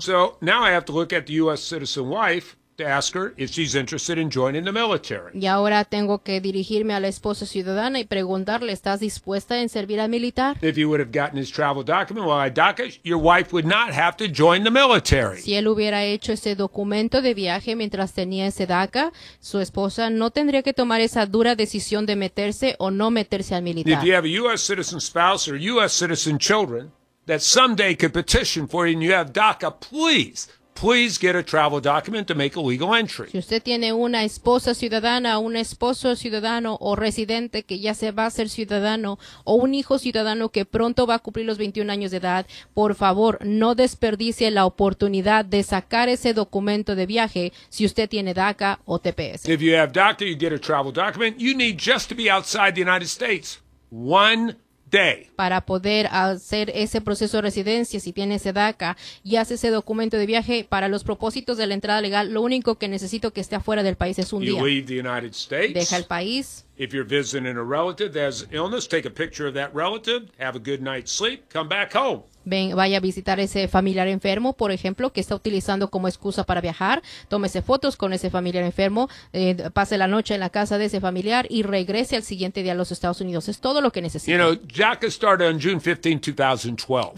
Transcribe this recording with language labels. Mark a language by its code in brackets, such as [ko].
[en] So now I have to look at the U.S. citizen wife to ask her if she's interested in joining the military. [es] Y ahora tengo que dirigirme a la esposa ciudadana y preguntarle, ¿estás dispuesta en servir al militar? [en] If he would have gotten his travel document while I DACA, your wife would not have to join the military. [es] Si él hubiera hecho ese documento de viaje mientras tenía ese DACA, su esposa no tendría que tomar esa dura decisión de meterse o no meterse al militar. [en] If you have a U.S. citizen spouse or U.S. citizen children that someday could petition for you and you have DACA, please, please get a travel document to make a legal entry. [es] Si usted tiene una esposa ciudadana, un esposo ciudadano o residente que ya se va a ser ciudadano o un hijo ciudadano que pronto va a cumplir los 21 años de edad, por favor, no desperdicie la oportunidad de sacar ese documento de viaje si usted tiene DACA o TPS. [en] If you have DACA, you get a travel document. You need just to be outside the United States one day. [es] Para poder hacer ese proceso de residencia, si tiene ese DACA y hace ese documento de viaje para los propósitos de la entrada legal, lo único que necesito que esté afuera del país es un you día. [en] Leave the United States. [es] Deja el país. [en] If you're visiting a relative that has illness, take a picture of that relative, have a good night's sleep, come back home. [es] Vaya a visitar ese familiar enfermo, por ejemplo, que está utilizando como excusa para viajar. Tómese fotos con ese familiar enfermo, pase la noche en la casa de ese familiar y regrese al siguiente día a los Estados Unidos. Es todo lo que necesita. [en] You know, DACA started on June 15, 2012.